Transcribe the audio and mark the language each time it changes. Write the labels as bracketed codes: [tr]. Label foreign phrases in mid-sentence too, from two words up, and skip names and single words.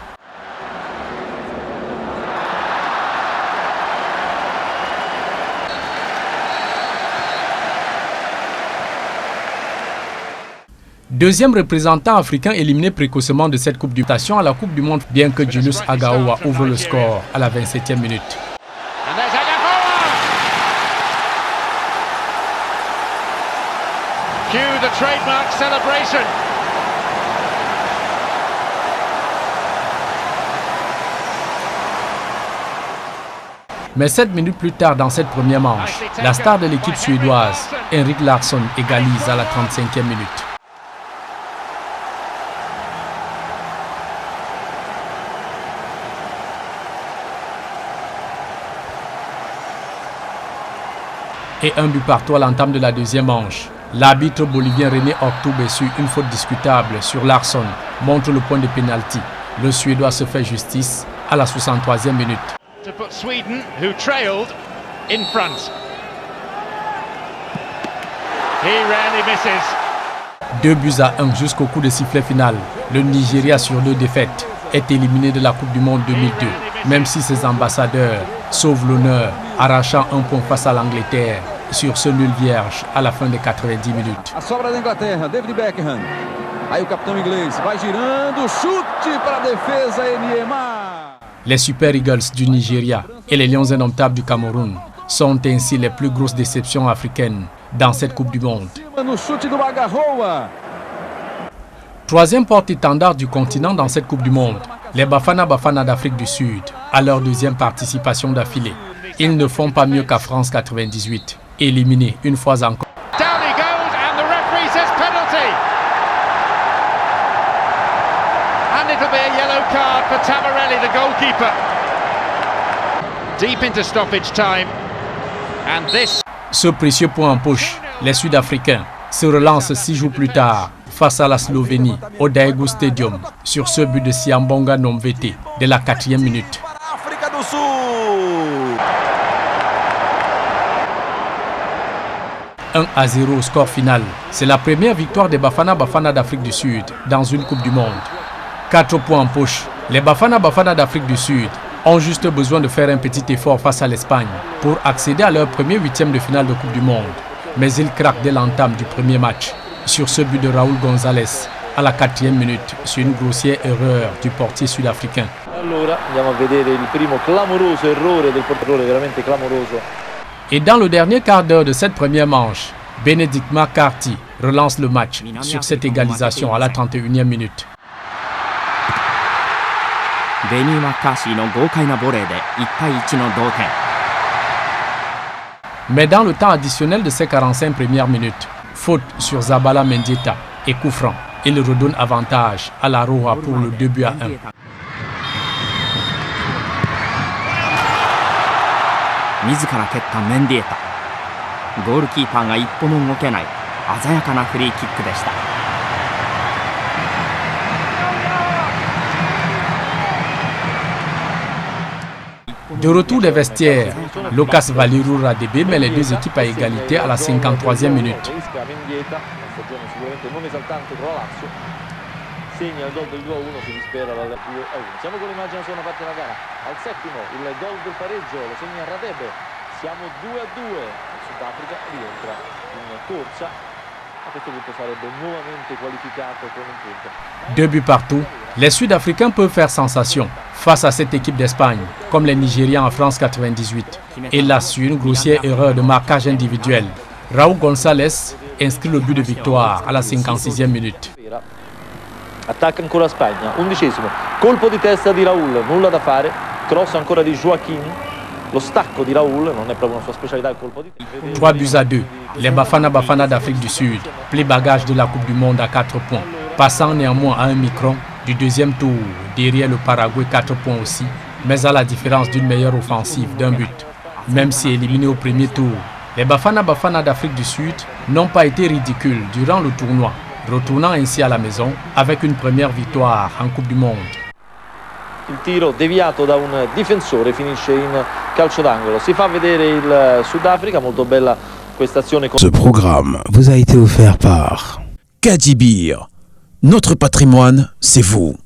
[fr] Deuxième représentant africain éliminé précocement de cette Coupe du Monde à la Coupe du Monde, bien que Julius Agaoua ouvre le score à la 27e minute. [en] Cue the trademark celebration. [fr] Mais 7 minutes plus tard dans cette première manche, la star de l'équipe suédoise, Henrik Larsson, égalise à la 35e minute. Et un but partout à l'entame de la deuxième manche. L'arbitre bolivien René Octoube, sur une faute discutable sur Larsson, montre le point de pénalty. Le Suédois se fait justice à la 63e minute. [en] To put Sweden, who trailed, in front. He rarely misses. [fr] 2 buts à 1 jusqu'au coup de sifflet final. Le Nigeria, sur 2 défaites, est éliminé de la Coupe du Monde 2002, même si ses ambassadeurs sauvent l'honneur, arrachant un point face à l'Angleterre sur ce nul vierge à la fin des 90 minutes. [pt] A sobra da Inglaterra, David Beckham. Aí o capitão inglês vai girando, chute para a defesa, Niema. [fr] Les Super Eagles du Nigeria et les Lions indomptables du Cameroun sont ainsi les plus grosses déceptions africaines dans cette Coupe du Monde. [pt] No chute do Agarroa. [fr] Troisième porte-étendard du continent dans cette Coupe du Monde, les Bafana Bafana d'Afrique du Sud, à leur deuxième participation d'affilée. Ils ne font pas mieux qu'à France 98, éliminés une fois encore. [en] Down he goes and the referee says penalty. And it'll be a yellow card for Tavarelli, the goalkeeper. Deep into stoppage time. And this. [fr] Ce précieux point en poche, les Sud-Africains se relancent 6 jours plus tard face à la Slovénie au Daegu Stadium sur ce but de Siambonga Nomvete de la 4e minute. [pt] África do Sul. [fr] 1-0 au score final. C'est la première victoire des Bafana Bafana d'Afrique du Sud dans une Coupe du Monde. 4 points en poche. Les Bafana Bafana d'Afrique du Sud ont juste besoin de faire un petit effort face à l'Espagne pour accéder à leur premier 8e de finale de Coupe du Monde. mais il craque dès l'entame du premier match sur ce but de Raúl González à la 4e minute sur une grossière erreur du portier sud-africain. [it] Allora andiamo a vedere il primo clamoroso errore del portiere, veramente clamoroso. [fr] Et dans le dernier quart d'heure de cette première manche, Benedict McCarthy relance le match sur cette égalisation à la 31e minute. [ja] Benny McCarthy の豪快なボレーで1対1の同点。 [fr] Mais dans le temps additionnel de ces 45 premières minutes, faute sur Zabala Mendieta et coup franc, il redonne avantage à la Roja pour le 2-1. [ja] 自ら蹴ったメンディエタ。ゴールキーパーが一歩も動けない鮮やかなフリーキックでした。 [fr] De retour des vestiaires, Lucas Valiru Radebe met les deux équipes à égalité à la 53e minute. [it] Segna il gol del 2-1, si dispera dal 2-1. Siamo con l'immagine sulla parte della gara. Al settimo il gol del pareggio lo segna Radebe. Siamo 2-2. Il Sudafrica rientra in corsa. A questo punto sarebbe nuovamente qualificato con un punto. [fr] 2 buts partout. Les Sud-Africains peuvent faire sensation face à cette équipe d'Espagne, comme les Nigérians en France 98. Et là, sur une grossière erreur de marquage individuel, Raúl González inscrit le but de victoire à la 56e minute. [it] Attacca ancora Spagna, 11esimo, colpo di testa di Raúl, nulla da fare, cross ancora di Joaquín, lo stacco di Raúl, non è proprio una sua specialità il colpo di testa. [fr] 3-2. Les Bafana Bafana d'Afrique du Sud plient bagage de la Coupe du Monde à 4 points, passant néanmoins à un micron du deuxième tour, derrière le Paraguay 4 points aussi, mais à la différence d'une meilleure offensive d'un but. Même si éliminés au premier tour, les Bafana Bafana d'Afrique du Sud n'ont pas été ridicules durant le tournoi, retournant ainsi à la maison avec une première victoire en Coupe du Monde. [it] Il tiro deviato da un difensore finisce in calcio d'angolo. Si fa vedere il Sudafrica, molto bella questa azione. [fr] Ce programme vous a été offert par Kadibir. Notre patrimoine, c'est vous.